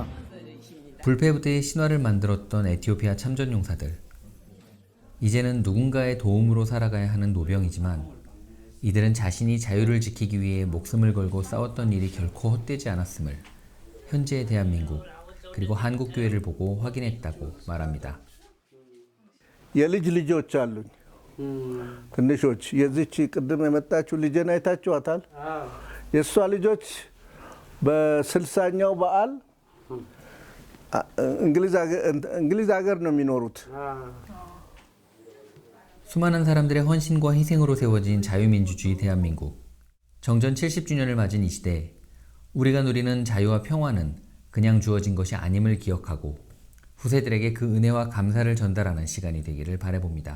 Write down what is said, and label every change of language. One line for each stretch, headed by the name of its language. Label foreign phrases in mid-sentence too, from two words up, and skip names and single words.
Korean: 불패부대의 신화를 만들었던 에티오피아 참전 용사들. 이제는 누군가의 도움으로 살아가야 하는 노병이지만 이들은 자신이 자유를 지키기 위해 목숨을 걸고 싸웠던 일이 결코 헛되지 않았음을 현재의 대한민국 그리고 한국교회를 보고 확인했다고 말합니다.
Amharic: የልጅ ልጆች አሉኝ ትንሾች የዚች ቅድም የመጣችው ልጄን አይታችኋታል። የእሷ ልጆች በ60ኛው በዓል እንግሊዝ ሀገር ነው የሚኖሩት።
Korean: 수많은 사람들의 헌신과 희생으로 세워진 자유민주주의 대한민국. 정전 70주년을 맞은 이 시대, 우리가 누리는 자유와 평화는 그냥 주어진 것이 아님을 기억하고 후세들에게 그 은혜와 감사를 전달하는 시간이 되기를 바라봅니다.